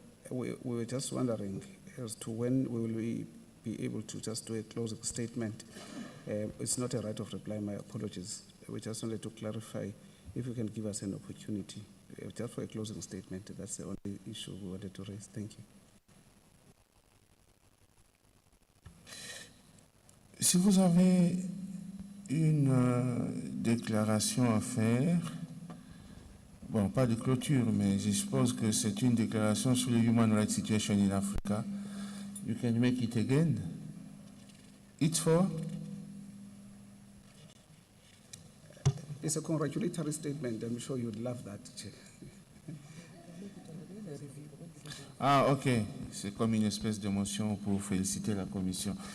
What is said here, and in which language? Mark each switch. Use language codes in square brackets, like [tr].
[en] We were just wondering as to when we will be able to just do a closing statement. It's not a right of reply, my apologies. We just wanted to clarify if you can give us an opportunity just for a closing statement. That's the only issue we wanted to raise. Thank you. [fr] Si vous avez une déclaration à faire, bon, pas de clôture, mais je suppose que c'est une déclaration sur le [en] human rights situation in Africa. You can make it again. It's for? It's a congratulatory statement. I'm sure you'd love that, Chair. Ah, ok. [fr] C'est comme une espèce de motion pour féliciter la commission.